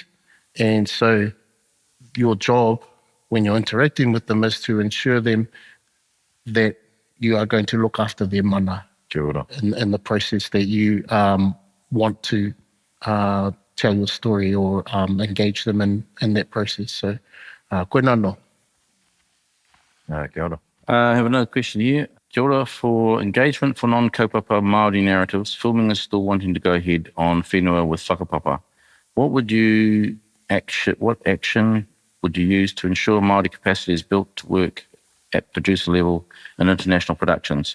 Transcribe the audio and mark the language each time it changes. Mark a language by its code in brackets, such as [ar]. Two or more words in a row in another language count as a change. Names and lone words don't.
[en] And so your job when you're interacting with them is to ensure them that you are going to look after their mana in the process that you want to tell your story or engage them in that process. So, koe nano. [mi] Kia ora. [en] I have another question here. [mi] Kia ora. [en] For engagement for non- [mi] kaupapa Māori [en] narratives, filming is still wanting to go ahead on whenua with whakapapa. What action would you use to ensure Māori capacity is built to work at producer level in international productions?